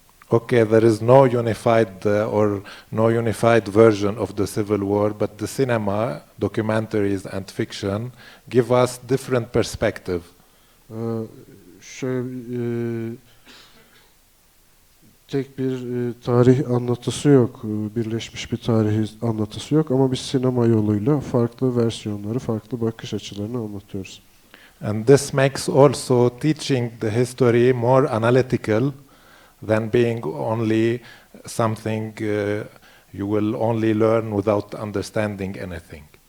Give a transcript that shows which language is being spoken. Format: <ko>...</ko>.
<en>Okay, there is no unified or no unified version of the civil war, but the cinema, documentaries and fiction give us different perspective.</en> <tr>Şöyle tek bir tarih anlatısı yok, birleşmiş bir tarih anlatısı yok ama biz sinema yoluyla farklı versiyonları, farklı bakış açılarını anlatıyoruz.</tr> <en>And this makes also teaching the history more analytical than being only something you will only learn without understanding anything.</en>